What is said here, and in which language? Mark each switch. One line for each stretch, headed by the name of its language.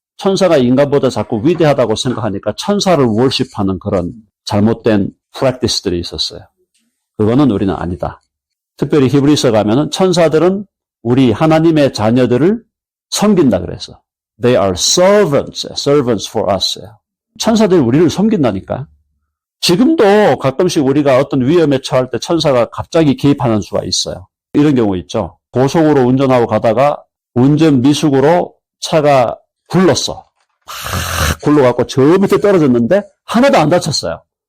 Korean: 천사가 인간보다 자꾸 위대하다고 생각하니까 천사를 worship하는 그런 잘못된 프랙티스들이 있었어요. 그거는 우리는 아니다. 특별히 히브리서 가면은 천사들은 우리 하나님의 자녀들을 섬긴다 그래서.
English: They are servants for us.
Korean: 천사들이 우리를 섬긴다니까. 지금도 가끔씩 우리가 어떤 위험에 처할 때 천사가 갑자기 개입하는 수가 있어요. 이런 경우 있죠. 고속으로 운전하고 가다가 운전 미숙으로 차가 굴렀어. 팍 굴러갖고 저 밑에 떨어졌는데 하나도 안 다쳤어요.